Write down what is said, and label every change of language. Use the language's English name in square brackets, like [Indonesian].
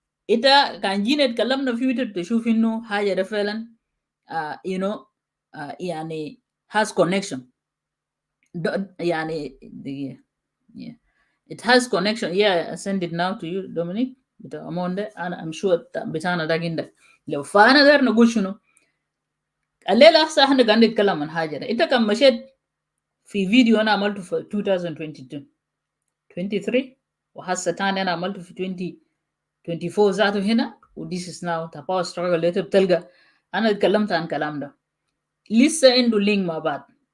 [Arabic] انت كان جينا اتكلمنا فيه، انت بتشوف انه حاجة ده فعلا [English] you know [Arabic] يعني [English] has connection. يعني yeah. It has connection. Yeah, I send it now to you Dominic [Arabic] بتاع أموندا. [English] I'm sure [Arabic] بتاعنا ده عندك. لو فأنا داير نقول شنو الليلة هسه احنا قاعدين نتكلم عن حاجة ده. انت كان مشيت في فيديو انا عملته في 2022 23، وهسه تاني انا عملته في 2024 ذاته هنا، و [English] this is now the power struggle [Arabic] اللي بتلقى انا اتكلمت عن الكلام ده لسه عنده لينك مع بعض.